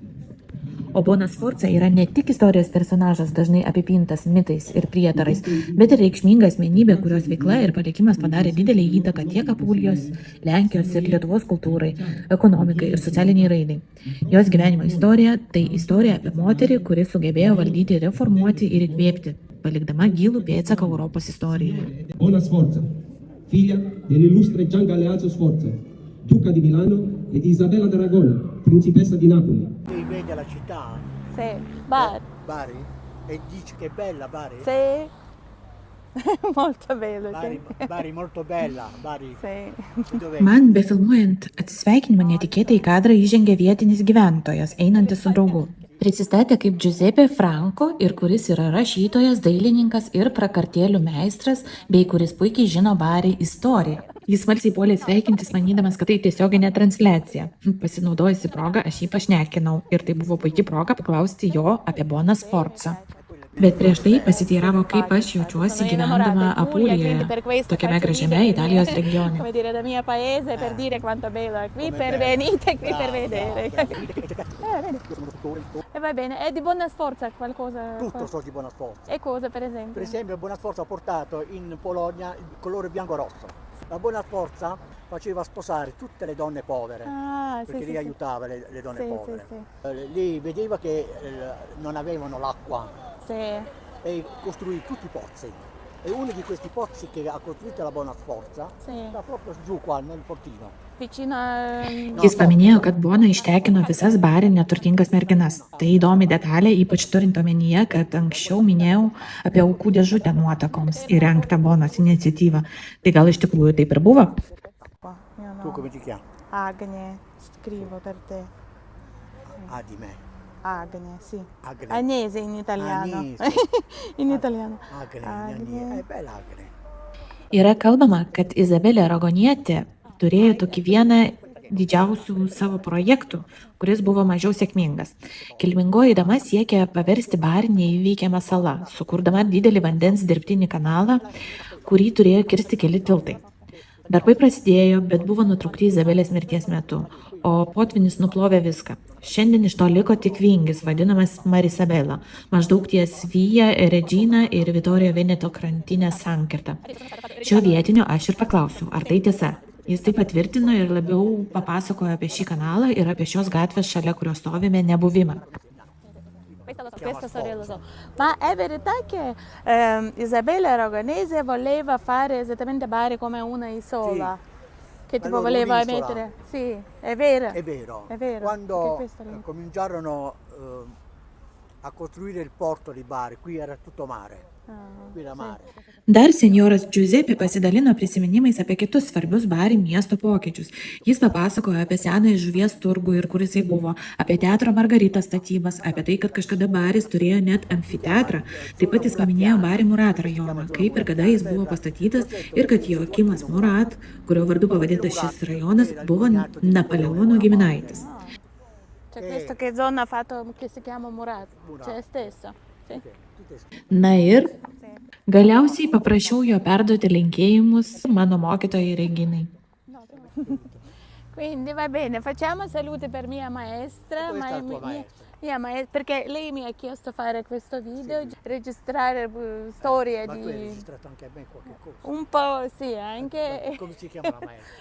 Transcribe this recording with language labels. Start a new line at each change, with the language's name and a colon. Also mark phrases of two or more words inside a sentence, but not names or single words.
Lithuanian: O Bona Sforza yra ne tik istorijos personažas, dažnai apipintas mitais ir prietarais, bet ir reikšminga asmenybė, kurios veikla ir palikimas padarė didelį įtaką tiek Apulijos, Lenkijos ir Lietuvos kultūrai, ekonomikai ir socialiniai raidai. Jos gyvenimo istorija – tai istorija apie moterį, kuri sugebėjo valdyti, reformuoti ir įkvėpti, palikdama gilų pėdsaką Europos istorijoje.
Italian: Bona Sforza, figlia dell'illustre Gian Galeazzo Sforza, duca di Milano e di Isabella d'Aragona, principessa di Napoli. Lei vede la città? Sì, Bari. Bari? E dice che è bella Bari? Sì. Molto bello, Bari, sì. Bari molto bella, Bari. Sì. Dov'è?
Lithuanian: Man befilmuojant atsisveikinimą netikėtai į kadrą įžengė vietinis gyventojas, einantis su draugu. Prisistatė kaip Giuseppe Franco ir kuris yra rašytojas, dailininkas ir prakartėlių meistras, bei kuris puikiai žino Bari istoriją. Jis smalsiai puolė sveikintis, manydamas, kad tai tiesioginė transliacija. Pasinaudojusi progą, aš jį pašnekinau ir tai buvo puikia proga paklausti jo apie Boną Sforzą. Bet prieš tai pasiteiravo, kaip aš jaučiuosi gyvendama Apulijoje, tokiame gražiame Italijos regione.
Italian: Come dire, da mio paese, per dire quanto bello è qui, per venite qui per vedere. Vedi. E va bene, e di Bona Sforza qualcosa? Tutto so di Bona Sforza. E cosa per esempio? Per esempio Bona Sforza ha portato in Polonia il colore bianco-rosso. La Bona Sforza faceva sposare tutte le donne povere, Ah, perché sì, li sì, aiutava le donne Sì, povere. sì, Lì vedeva che non avevano l'acqua sì. e costruì tutti i pozzi. E uno di questi pozzi che ha costruito la Buona Sforza Sì. sta proprio giù qua nel fortino. Vicino.
Lithuanian: Jis paminėjo, kad Bona ištekino visas Bari neturtingas merginas. Tai įdomi detalė, ypač turint omenyje, kad anksčiau minėjau apie aukų dėžutę nuotakoms įrengtą Bonos iniciatyvą. Tai gal iš tikrųjų taip ir buvo?
Italian: Qua, io Tu no. come ti chiami? Agne, scrivo per te. Ah, di me. Agne, sì. Agne. Agnese in italiano. Agnese. In italiano. Agne, Agne. è bella Agne.
Lithuanian: Yra kalbama, kad Izabelė Ragonietė turėjo tokį vieną didžiausių savo projektų, kuris buvo mažiau sėkmingas. Kilmingoji dama siekė paversti Barį neįveikiamą salą, sukurdama didelį vandens dirbtinį kanalą, kurį turėjo kirsti keli tiltai. Darbai prasidėjo, bet buvo nutraukti Izabelės mirties metu, o potvynis nuplovė viską. Šiandien iš to liko tik vingis, vadinamas Marisabela, maždaug ties Via Regina ir Vittorio Veneto krantinės sankirta. Šio vietinio aš ir paklausiau, ar tai tiesa. Jis tai patvirtino ir labiau papasakojo apie šį kanalą ir apie šios gatvės, šalia kurios stovime, nebuvimą.
Italian: Questa storia lo so. Ma è verità che Isabella Aragonese voleva fare esattamente Bari come una isola? Che tipo Allora, voleva un'isola. mettere? Sì, è vero. È vero. È vero. Quando Perché questo lì. cominciarono a costruire il porto di Bari, qui era tutto mare. Ah, Qui era sì. mare.
Lithuanian: Dar senjoras Giuseppe pasidalino prisiminimais apie kitus svarbius Bari miesto pokyčius. Jis papasakojo apie senąjį žuvies turgų ir kur jisai buvo, apie teatro Margarita statybas, apie tai, kad kažkada Baris turėjo net amfiteatrą. Taip pat jis paminėjo Bari Murat rajoną, kaip ir kada jis buvo pastatytas ir kad Joakimas Murat, kurio vardu pavadintas šis rajonas, buvo Napoleono giminaitis.
Italian: C'è questo che zona ha fatto che si chiama Murat, c'è stesso. Sì.
Lithuanian: Na ir
Italian: Sì.
Lithuanian: galiausiai paprašiau jo perduoti linkėjimus mano mokytojai Reginai.
Italian: No, quindi va bene, facciamo saluti per mia maestra, Questa è la tua maestra. mia maestra, perché lei mi ha chiesto di fare questo video, registrare storie Ma tu hai di registrato anche a me qualche cosa. un po', sì, anche Come si chiama la maestra?